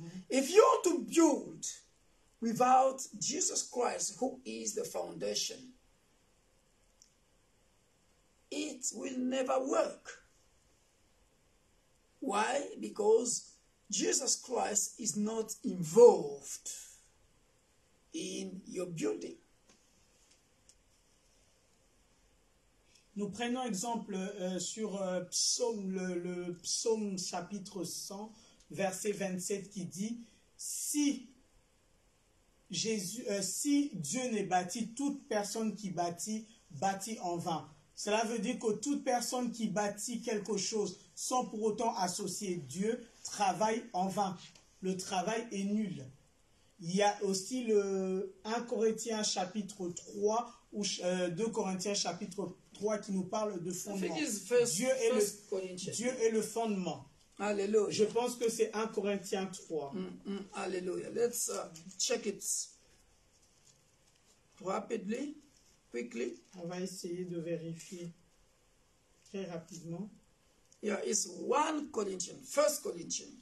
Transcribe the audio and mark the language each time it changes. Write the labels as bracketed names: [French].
[English] If you want to build without Jesus Christ, who is the foundation, it will never work. Why? Because Jesus Christ is not involved in your building. [French] Nous prenons exemple sur psaume, le psaume chapitre 100, verset 27 qui dit « Si Dieu n'est bâti, toute personne qui bâtit en vain. » Cela veut dire que toute personne qui bâtit quelque chose sans pour autant associer Dieu travaille en vain. Le travail est nul. Il y a aussi le 1 Corinthiens chapitre 3 ou 2 Corinthiens chapitre 3 qui nous parle de fondement. Dieu est le fondement. Hallelujah. Je pense que c'est 1 Corinthiens 3. Hallelujah. [English] Let's check it rapidly, quickly. [French] On va essayer de vérifier très rapidement. [English] Yeah, it's 1 Corinthians, 1 Corinthians.